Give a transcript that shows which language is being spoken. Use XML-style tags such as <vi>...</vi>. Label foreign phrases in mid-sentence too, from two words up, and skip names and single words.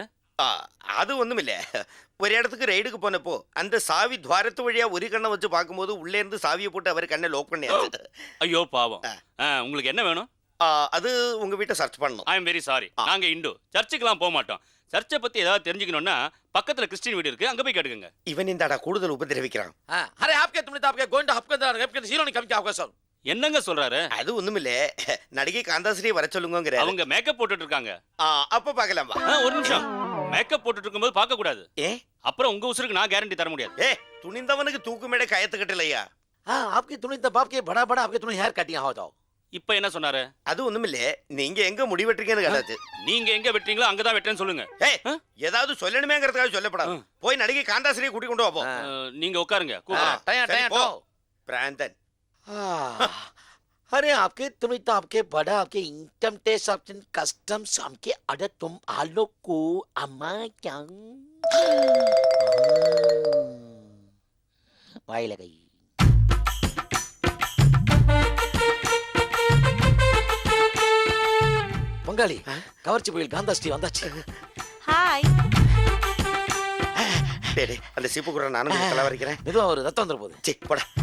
<ta>அது ஒண்ணுமில்ல, ஒரு இடத்துக்கு ரைடுக்கு போனப்போ அந்த சாவி துவாரத்து வழியா ஒரு கண்ணை வச்சு பார்க்கும்போது உள்ளே இருந்து சாவியை போட்டு அவர் கண்ணை லாக் பண்ணியாச்சு. ஐயோ பாவம். உங்களுக்கு என்ன வேணும்? அது உங்க வீட்டை சர்ச் பண்ணணும்.</ta> <en>I am very sorry.</en> <ta>நாங்க இந்து சர்ச்சுக்கெல்லாம் போக மாட்டோம். சர்ச்சை பத்தி ஏதாவது தெரிஞ்சுக்கணும்னா பக்கத்துல கிறிஸ்டின் வீடு இருக்கு, அங்க போய் கேட்டுக்கங்க. இவன் இந்தாடா கூடுதல் உபதிரவிக்கிறான்.</ta> <hi>अरे आपके तुमने आपके</hi> <en>going to</en> <hi>आपके हीरो ने कम क्या आपका सर?</hi> <ta>என்னங்க சொல்றாரு? அது ஒண்ணுமில்ல, நடிகை காந்தாஸ்ரீ வர சொல்லுங்கிற. அவங்க மேக்கப் போட்டுட்டு இருக்காங்க. அப்ப பார்க்கலாம். ஒரு நிமிஷம், மேக்கப் போட்டுட்டு இருக்கும்போது பார்க்க கூடாது. ஏ, அப்புறம் உங்க உசுருக்கு நான் கேரண்டி தர முடியாது. ஏ, துணிந்தவனுக்கு தூக்குமேடை கயத்துக்கிட்டலையா?</ta> <hi>हाँ, आपके तुमने बाप के बड़ा बड़ा आपके तुमने</hi> <en>hair cutting</en> <hi>हो जाओ.</hi> <ta>இப்ப என்ன சொன்னாரு? அது ஒண்ணுமில்ல, நீங்க எங்க முடி வெட்டுறீங்கன்னு கேட்டாச்சு. நீங்க எங்க வெட்டுறீங்களோ அங்கதான் வெட்டுறேன்னு சொல்லுங்க. ஏதாவது சொல்லணுமேங்கிறதுக்காக சொல்லப்படாது. போய் நடிகை காந்தாஸ்ரீ கூட்டி கொண்டு வாப்போம். நீங்க உட்காருங்க. பிராந்தன்.</ta> <hi>अरे आपके तुमने तो आपके बड़ा आपके</hi> <en>income tax option customs</en> <hi>हमके अरे तुम आलो को अम्मा क्या वाई लगाई.</hi> <ta>பங்காளி, கவர்ச்சி புயல் காந்தாஸ்ரீ வந்தாச்சு. ஹாய். டேய், அந்த சீப்பு கூட நானும் தலை வரைக்கிறேன். மெதுவா ஒரு ரத்தம் வந்துட போகுது. சீ, போடா.</ta>